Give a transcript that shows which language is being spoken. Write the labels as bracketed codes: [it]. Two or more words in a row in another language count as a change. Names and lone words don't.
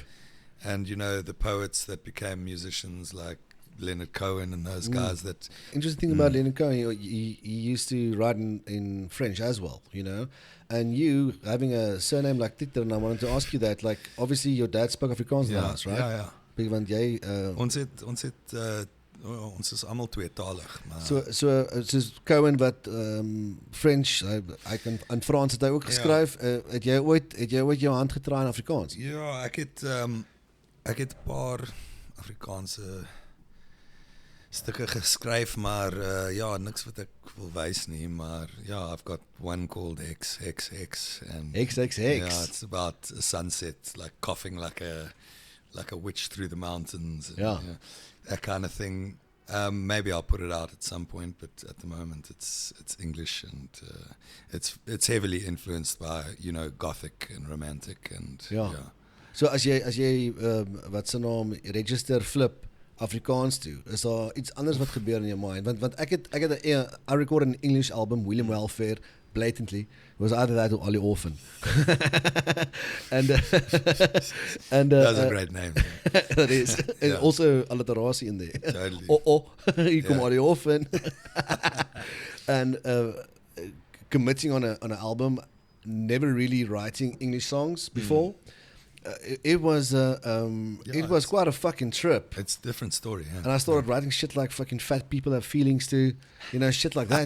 [en] and the poets that became musicians like Leonard Cohen and those guys. That interesting thing about Leonard Cohen, he used to write in French as well, and you having a surname like Digter, and I wanted to ask you that, like, obviously your dad spoke Afrikaans in the house, right? [af] Ja. Want jy ons is almal tweetalig, maar soos Cohen wat French, hy kan in Frans het hy ook geskryf. Het jy ooit jou hand getraai in Afrikaans? Ja, ek het 'n paar Afrikaanse stukke geskryf, maar niks wat ek wil wys nie, maar [en] I've got one called XXX, and XXX. yeah, it's about a sunset, like coughing like a witch through the mountains, and, that kind of thing. Maybe I'll put it out at some point, but at the moment it's English, and it's heavily influenced by Gothic and Romantic, and [af] So as jy wat se naam register flip Afrikaans toe, is daar iets anders wat gebeur in jou mind? Want ek het [en] I recorded an English album, William Welfare, blatantly. It was either that or Ollie Orphan. and that's a great name. That is. And also alliteratie in there. Totally. [af] Hier kom Ollie Orphan. [en] And committing on an album, never really writing English songs before. It was quite a fucking trip. It's a different story, yeah. And I started writing shit like fucking fat people have feelings too, shit like that.